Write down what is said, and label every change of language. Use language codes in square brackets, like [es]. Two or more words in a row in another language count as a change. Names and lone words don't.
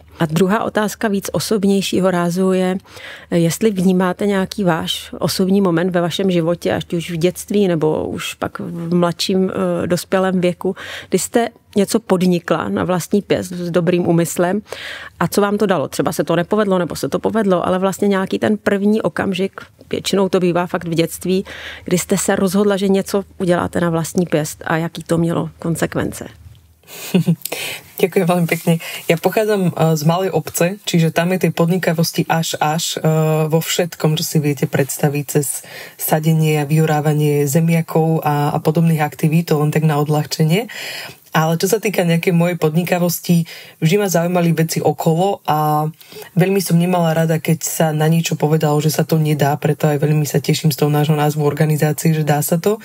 [cs] A druhá otázka víc osobnějšího rázu je, jestli vnímáte nějaký váš osobní moment ve vašem životě, ať už v dětství nebo už pak v mladším dospělém věku, kdy jste něco podnikla na vlastní pěst s dobrým úmyslem a co vám to dalo? Třeba se to nepovedlo nebo se to povedlo, ale vlastně nějaký ten první okamžik, většinou to bývá fakt v dětství, kdy jste se rozhodla, že něco uděláte na vlastní pěst a jaký to mělo konsekvence. [sk] Ďakujem veľmi pekne. Ja pochádzam z malej obce, čiže tam je tej podnikavosti až vo všetkom, čo si viete predstaviť, cez sadenie a vyurávanie zemiakov a podobných aktivít, to len tak na odľahčenie. Ale čo sa týka nejakej mojej podnikavosti, vždy ma zaujímali veci okolo a veľmi som nemala rada, keď sa na niečo povedalo, že sa to nedá, preto aj veľmi sa teším z toho nášho názvu organizácie, že dá sa to.